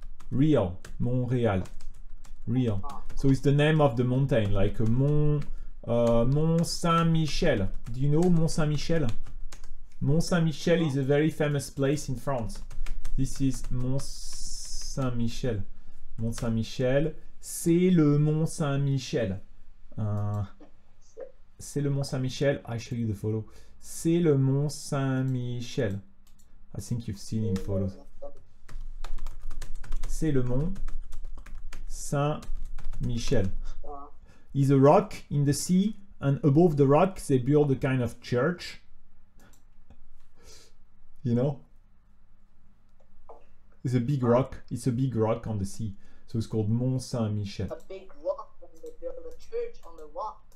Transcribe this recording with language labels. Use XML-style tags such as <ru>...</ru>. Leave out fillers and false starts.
<en>Montreal. Real. So it's the name of the mountain, like a Mont Saint-Michel. Do you know Mont Saint-Michel? Mont Saint-Michel is a very famous place in France. This is Mont Saint-Michel.</en> <fr>Mont Saint-Michel, c'est le Mont Saint-Michel. C'est le Mont Saint-Michel.</fr> <en>I show you the photo.</en> <fr>C'est le Mont Saint-Michel.</fr> <en>I think you've seen in photos.</en> <fr>C'est le Mont Saint-Michel.</fr> <en>Is a rock in the sea, and above the rock they build a kind of church. You know? It's a big rock. It's a big rock on the sea. So it's called Mont Saint-Michel. A big rock, and they build a church on the rock.</en>